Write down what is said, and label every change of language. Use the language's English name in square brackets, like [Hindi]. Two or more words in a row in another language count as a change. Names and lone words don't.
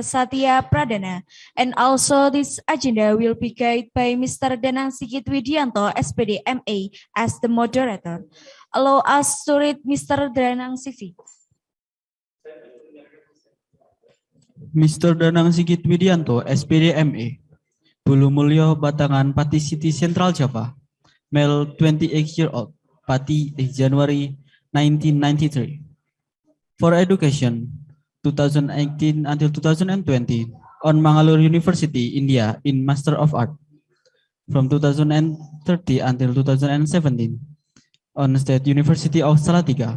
[English] Satya Pradana. And also this agenda will be guided by Mr. Danang Sigit Widianto, SPD MA, as the moderator. Allow us to read Mr. Danang CV. Mr. Danang Sigit Widianto, SPD MA, Bulu Mulyo, Batangan, Pati City, Central Java, male 28-year-old, Pati, January 1993. For education, 2018 until 2020, on Mangalore University, India, in Master of Art. From 2030 until 2017, on State University of Salatiga.